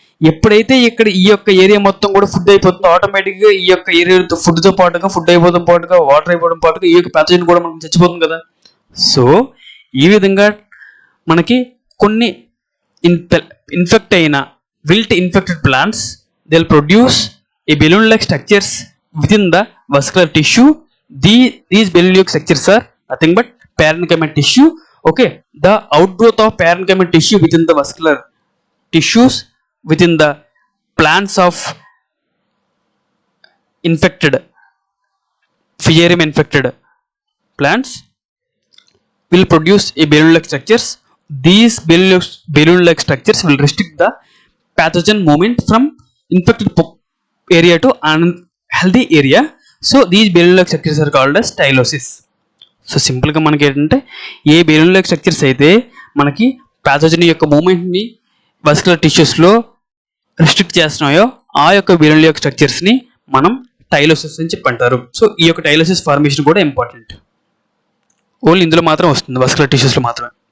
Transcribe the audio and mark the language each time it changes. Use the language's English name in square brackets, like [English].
[Telugu] ఎప్పుడైతే ఇక్కడ ఈ యొక్క ఏరియా మొత్తం కూడా ఫుడ్ అయిపోతుందో ఆటోమేటిక్గా ఈ యొక్క ఏరియా ఫుడ్తో పాటుగా ఫుడ్ అయిపోవడం పాటుగా వాటర్ అయిపోవడం పాటుగా ఈ యొక్క ప్యాథోజన్ కూడా మనకి చచ్చిపోతుంది కదా. సో ఈ విధంగా మనకి కొన్ని ఇన్ఫెక్ట్ అయిన [English] Wilt infected plants they will produce a balloon like structures within the vascular tissue. These balloon like structures are nothing but parenchymal tissue. Okay, the outgrowth of parenchymal tissue within the vascular tissues within the plants of infected Fusarium infected Plants will produce a balloon-like structures. These balloon-like structures will restrict the pathogen movement from infected area to unhealthy area. So these balloon-like structures are called as stylosis. [Telugu] So సింపుల్గా మనకి ఏంటంటే ఏ balloon-like structures అయితే మనకి pathogen యొక్క మూమెంట్ని vascular టిష్యూస్లో restrict చేస్తున్నాయో ఆ యొక్క balloon-like స్ట్రక్చర్స్ని మనం టైలోసిస్ అని చెప్పి అంటారు. సో ఈ యొక్క టైలోసిస్ ఫార్మేషన్ కూడా ఇంపార్టెంట్. ఓన్లీ ఇందులో మాత్రం వస్తుంది, వస్కులర్ టిష్యూస్లో మాత్రమే.